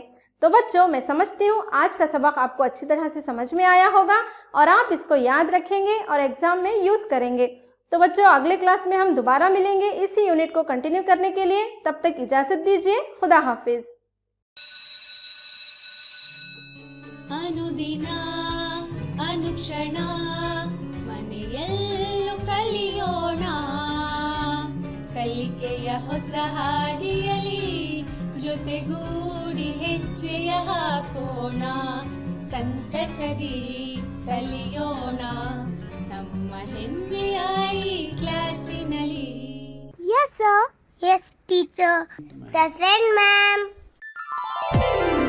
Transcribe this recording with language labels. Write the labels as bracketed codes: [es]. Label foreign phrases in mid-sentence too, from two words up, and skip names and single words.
[hi] तो बच्चों मैं समझती हूँ आज का सबक आपको अच्छी तरह से समझ में आया होगा और आप इसको याद रखेंगे और एग्ज़ाम में यूज़ करेंगे। तो बच्चों अगले क्लास में हम दोबारा मिलेंगे इसी यूनिट को कंटिन्यू करने के लिए। तब तक इजाज़त दीजिए, खुदा हाफिज़। अनुदिन अनुक्षण [kn] ಮನೆಯಲ್ಲೂ ಕಲಿಯೋಣ ಕಲಿಕೆಯ ಹೊಸ ಹಾದಿಯಲ್ಲಿ ಜೊತೆಗೂಡಿ ಹೆಜ್ಜೆಯ ಹಾಕೋಣ, ಸಂತಸದಿ ಕಲಿಯೋಣ ನಮ್ಮ ಹೆಮ್ಮೆಯ ಈ ಕ್ಲಾಸಿನಲ್ಲಿ. [en] Yes, sir. Yes, teacher. Present, ma'am.